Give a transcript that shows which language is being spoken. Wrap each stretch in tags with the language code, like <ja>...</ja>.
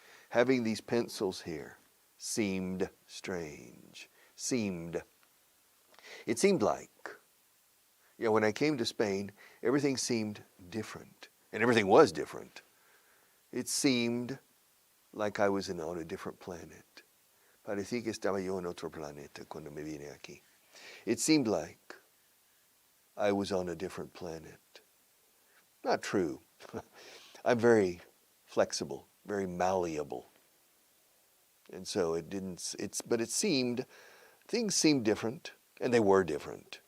<en>Having these pencils here seemed strange. It seemed like, when I came to Spain, everything seemed different. And everything was different. It seemed like I was on a different planet.</en> <es>Parecía que estaba yo en otro planeta cuando me vine aquí.</es> <en>It seemed like I was on a different planet. Not true. I'm very flexible, very malleable. And so but it seemed, things seemed different, and they were different.</en>